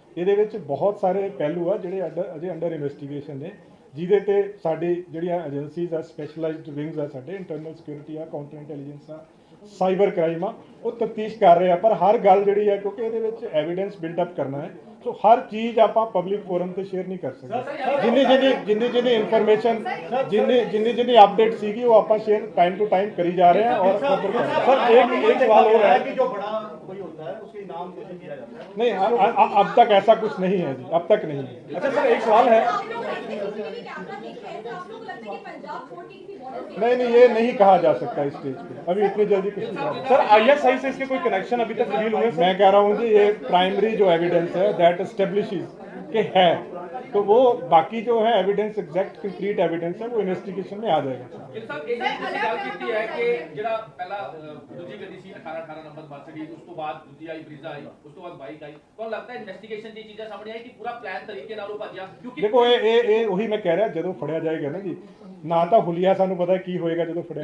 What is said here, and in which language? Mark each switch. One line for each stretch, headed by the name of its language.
Punjabi: ਇਹਦੇ ਵਿੱਚ ਬਹੁਤ ਸਾਰੇ ਪਹਿਲੂ ਆ ਜਿਹੜੇ ਅਜੇ ਅੰਡਰ ਇਨਵੈਸਟੀਗੇਸ਼ਨ ਨੇ, ਜਿਹਦੇ ਤੇ ਸਾਡੀ ਜਿਹੜੀਆਂ ਏਜੰਸੀਜ਼ ਆ, ਸਪੈਸ਼ਲਾਈਜ਼ਡ ਵਿੰਗਸ ਆ, ਸਾਡੇ ਇੰਟਰਨਲ ਸਿਕਿਉਰਿਟੀ ਆ, ਕਾਊਂਟਰ ਇੰਟੈਲੀਜੈਂਸ ਆ, ਸਾਈਬਰ ਕ੍ਰਾਈਮ ਆ, ਉਹ ਤਫਤੀਸ਼ ਕਰ ਰਹੇ ਆ। ਪਰ ਹਰ ਗੱਲ ਜਿਹੜੀ ਹੈ, ਕਿਉਂਕਿ ਇਹਦੇ ਵਿੱਚ ਐਵੀਡੈਂਸ ਬਿਲਡ ਅਪ ਕਰਨਾ ਹੈ ਸੋ ਹਰ ਚੀਜ਼ ਆਪਾਂ ਪਬਲਿਕ ਫੋਰਮ ਤੇ ਸ਼ੇਅਰ ਨਹੀਂ ਕਰ ਸਕਦੇ। ਜਿੰਨੀ ਇਨਫੋਰਮੇਸ਼ਨ ਜਿੰਨੀ ਅਪਡੇਟ ਸੀਗੀ ਉਹ ਆਪਾਂ ਸ਼ੇਅਰ
Hindi: टाइम टू टाइम करी जा रहे हैं और सर एक सवाल हो रहा है कि जो बड़ा कोई होता है उसके इनाम घोषित किया जाता है। नहीं, अब तक ऐसा कुछ नहीं है जी, अब तक नहीं है। अच्छा सर, एक सवाल है, आप लोग लगते हैं CCTV कैमरा देखे हैं तो आप लोग को लगता है कि पंजाब कोर्ट की किसी बॉर्डर नहीं, ये नहीं कहा जा सकता स्टेज पे, अभी इतनी जल्दी कुछ नहीं कहा। सर ISI से इसके कोई कनेक्शन अभी तक रिवील हुए हैं? मैं कह रहा हूँ जी, ये प्राइमरी जो एविडेंस है दैट एस्टेब्लिशेस के है, तो वो बाकी जो है एविडेंस एग्जैक्ट कंक्रीट एविडेंस है वो इन्वेस्टिगेशन में आ जाएगा।
Punjabi: ਗਿੱਲ ਸਾਹਿਬ ਇਹ ਤੁਸੀਂ ਗੱਲ ਕੀਤੀ ਹੈ ਕਿ ਜਿਹੜਾ ਪਹਿਲਾ ਦੂਜੀ ਗੱਡੀ ਸੀ 18 ਨੰਬਰ ਮਰਸੀਡੀਜ਼, ਉਸ ਤੋਂ ਬਾਅਦ ਦੂਜੀ ਆਈ ਬਰੀਜ਼ਾ ਆਈ, ਉਸ ਤੋਂ ਬਾਅਦ ਬਾਈਕ ਆਈ, ਤੁਹਾਨੂੰ ਲੱਗਦਾ ਹੈ ਇਨਵੈਸਟੀਗੇਸ਼ਨ ਦੀ ਚੀਜ਼ਾਂ ਸਾਹਮਣੇ ਆਈ ਕਿ ਪੂਰਾ ਪਲਾਨ ਤਰੀਕੇ ਨਾਲ ਉਹ ਭੱਜਿਆ? ਕਿਉਂਕਿ ਦੇਖੋ ਇਹ ਉਹੀ ਮੈਂ ਕਹਿ ਰਿਹਾ, ਜਦੋਂ ਫੜਿਆ ਜਾਏਗਾ ਨਾ ਜੀ, ਨਾ ਤਾਂ ਹੁਲੀਆ ਸਾਨੂੰ ਪਤਾ ਕੀ ਹੋਏਗਾ ਜਦੋਂ ਫੜਿਆ